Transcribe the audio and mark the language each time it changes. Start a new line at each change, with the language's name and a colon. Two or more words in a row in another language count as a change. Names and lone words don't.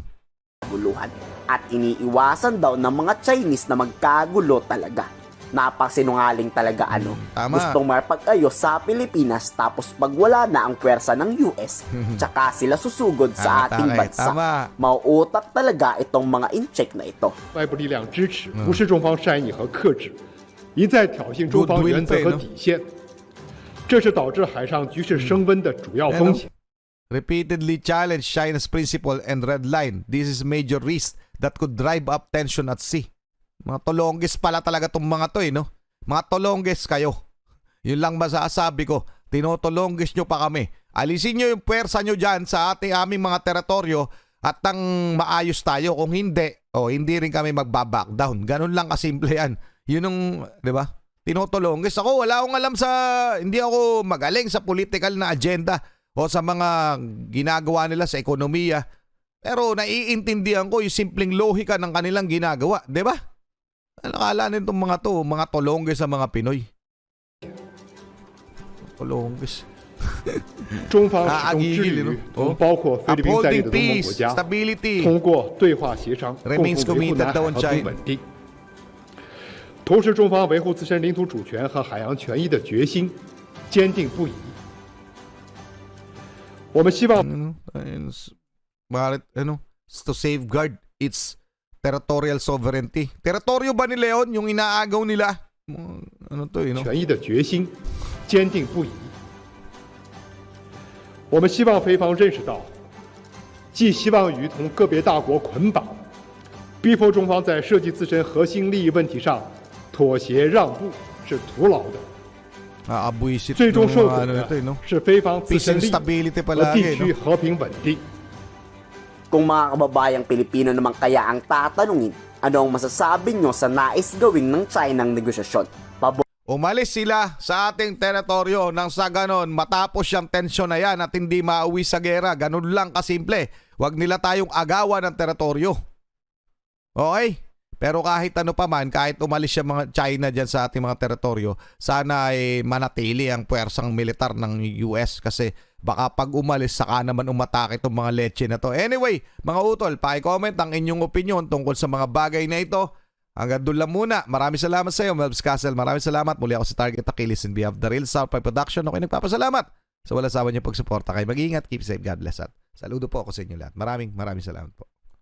Filipino: At iniiwasan daw ng mga Chinese na magkagulo talaga. Napasinungaling talaga Tama. Gustong marpag-ayos sa Pilipinas tapos pag wala na ang pwersa ng US, tsaka sila susugod sa ating bansa. Mauutak talaga itong mga in-check na ito.
Chinese: 外部力量支持，无视中方善意和克制，一再挑衅中方原则和底线，这是导致海上局势升温的主要风险。
English: Repeatedly challenge China's principle and red line. This is major risk that could drive up tension at sea.
Filipino: Mga tolongges pala talaga itong mga to, no? Mga tolongges kayo. Yun lang masasabi ko. Tinotolonggis nyo pa kami. Alisin nyo yung puwersa nyo dyan sa aming mga teritoryo at nang maayos tayo. Kung hindi, hindi rin kami magbaback down. Ganun lang kasimple yan. Yun yung, di ba? Tinotolonggis. Ako, wala akong alam hindi ako magaling sa political na agenda o sa mga ginagawa nila sa ekonomiya. Pero naiintindihan ko yung simpleng lohika ng kanilang ginagawa. Di ba? Nakala nitong mga tolonggis sa mga Pinoy. Tolonggis.
Chinese: 中方始终致力于同包括菲律宾在内的东盟国家
English: stability
Chinese: 通过对话协商共同维护南海和平稳定。同时，中方维护自身领土主权和海洋权益的决心坚定不移。我们希望
English: to safeguard its territorial sovereignty.
Filipino: Teritoryo ba ni Leon yung inaagaw nila? Ano to,
Chinese: 权益的决心坚定不移。我们希望菲方认识到，既希望与同个别大国捆绑，逼迫中方在涉及自身核心利益问题上妥协让步是徒劳的。最终受苦的是菲方自身利益和地区和平稳定。
Filipino: Kung mga kababayang Pilipino naman kaya ang tatanungin, ano ang masasabi nyo sa nais gawin ng China ng negosyasyon? Umalis sila sa ating teritoryo nang sa ganon matapos yung tensyon na yan at hindi mauwi sa gera. Ganun lang kasimple. Huwag nila tayong agawan ng teritoryo. Okay? Pero kahit ano pa man, kahit umalis yung mga China dyan sa ating mga teritoryo, sana ay manatili ang puwersang militar ng US kasi baka pag umalis saka naman umatake itong mga leche na to. Anyway, mga utol, paki-comment ang inyong opinion tungkol sa mga bagay na ito. Hanggang doon lang muna. Maraming salamat sa iyo, Melvs Castle. Maraming salamat. Muli ako sa Target Achilles
English: and we have the Real Southpaw Production.
Filipino: Ako'y nagpapasalamat sa wala sawa niyo pagsuporta. Kayo mag-iingat.
English: Keep safe. God bless.
Filipino: At saludo po ako sa inyo lahat. Maraming salamat po.